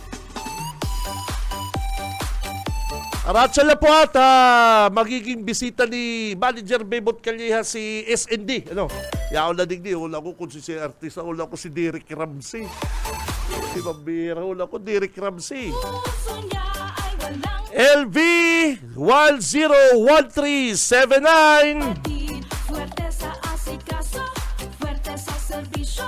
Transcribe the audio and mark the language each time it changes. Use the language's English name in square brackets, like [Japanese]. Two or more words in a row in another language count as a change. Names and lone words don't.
[Filipino] Aratsal na po at magiging bisita ni Manager Bebot Calleja si SND. [Bikol] Yaon na digdi. Wala ko kung si artista. Wala ko si Derek Ramsey. Si Mabira. Wala ko Derek Ramsey. [Filipino] Puso niya ay walang LV 101379. fuerte sa asikaso, fuerte sa serbisyo.